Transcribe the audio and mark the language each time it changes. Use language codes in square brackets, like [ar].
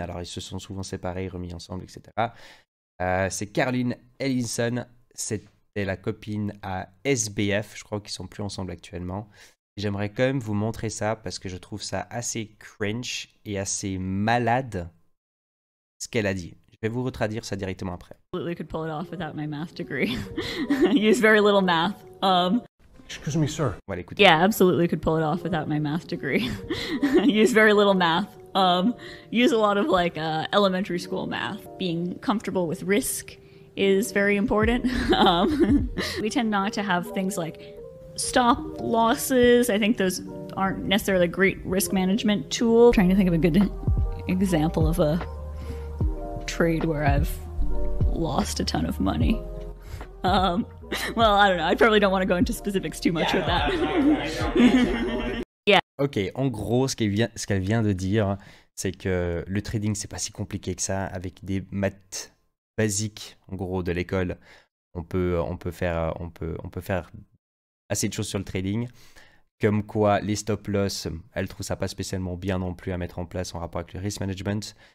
[fr] Alors, ils se sont souvent séparés, remis ensemble, etc. C'est Caroline Ellison. C'était la copine à SBF. Je crois qu'ils sont plus ensemble actuellement. J'aimerais quand même vous montrer ça parce que je trouve ça assez cringe et assez malade ce qu'elle a dit. Je vais vous retraduire ça directement après. [en] Absolutely could pull it off without my math degree. I use very little math. Excuse me, sir. [fr] Voilà, écoutez. [en] Yeah, absolutely could pull it off without my math degree. Use very little math. Use a lot of like elementary school math. Being comfortable with risk is very important. We tend not to have things like stop losses. I think those aren't necessarily a great risk management tool. I'm trying to think of a good example of a trade where I've lost a ton of money. Well, I don't know. I probably don't want to go into specifics too much with that. Yeah. [fr] Ok, en gros, ce qu'elle vient de dire, c'est que le trading, c'est pas si compliqué que ça. Avec des maths basiques, en gros, de l'école, on peut faire assez de choses sur le trading. Comme quoi, les stop-loss, elle trouve ça pas spécialement bien non plus à mettre en place en rapport avec le risk management.